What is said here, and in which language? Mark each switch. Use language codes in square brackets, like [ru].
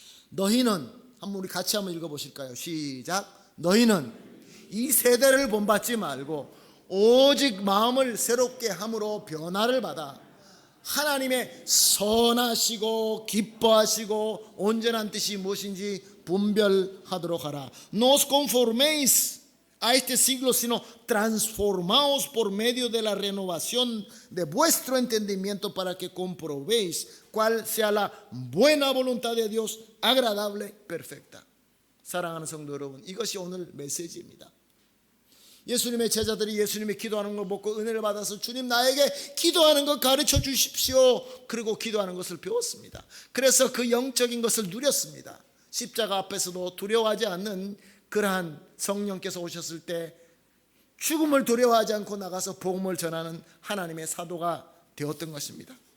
[ko] 너희는, 한번 우리 같이 한번 읽어보실까요? 시작. 너희는 이 세대를 본받지 말고 오직 마음을 새롭게 함으로 변화를 받아 하나님의 선하시고 기뻐하시고 온전한 뜻이 무엇인지 분별하도록 하라. [es] No os conforméis a este siglo, sino transformaos por medio de la renovación de vuestro entendimiento para que comprobéis cuál sea la buena voluntad de Dios, agradable, perfecta. [ko] 사랑하는 성도 여러분, 이것이 오늘 메시지입니다. 예수님의 제자들이 예수님이 기도하는 걸 보고 은혜를 받아서 주님 나에게 기도하는 것 가르쳐 주십시오. 그리고 기도하는 것을 배웠습니다. 그래서 그 영적인 것을 누렸습니다. 십자가 앞에서도 두려워하지 않는 그러한 성령께서 오셨을 때 죽음을 두려워하지 않고 나가서 복음을 전하는 하나님의 사도가 되었던 것입니다.